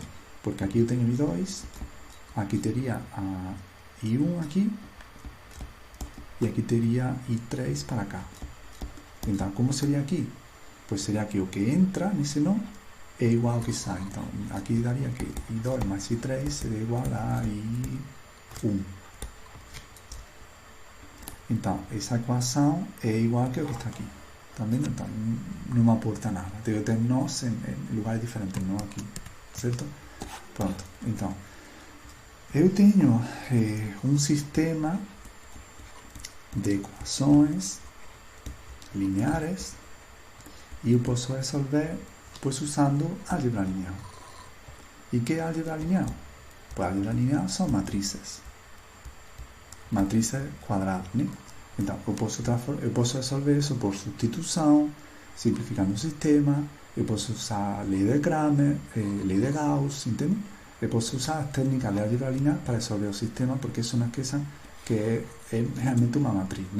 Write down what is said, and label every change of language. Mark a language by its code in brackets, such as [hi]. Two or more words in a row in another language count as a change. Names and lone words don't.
[pt] Porque aqui eu tenho I2, aqui teria I1 aqui, e aqui teria I3 para cá. Então, como seria aqui? Pois seria que o que entra nesse nó é igual ao que sai. Então, aqui daria que I2 mais I3 seria igual a I1. Então, essa equação é igual que o que está aqui. Também não me aporta nada. Eu tenho nós em lugares diferentes, não aqui. Certo? Pronto. Então, eu tenho um sistema de equações lineares e eu posso resolver pues usando [es] álgebra lineal. ¿Y qué es álgebra lineal? Pues álgebra lineal son matrices quadradas, né? [pt] Então, eu posso resolver isso por substituição, simplificando o sistema. Eu posso usar a lei de Cramer, lei de Gauss, entende? Eu posso usar as técnicas de [es] álgebra lineal [pt] para resolver o sistema, porque são aquelas que é realmente uma matriz, né?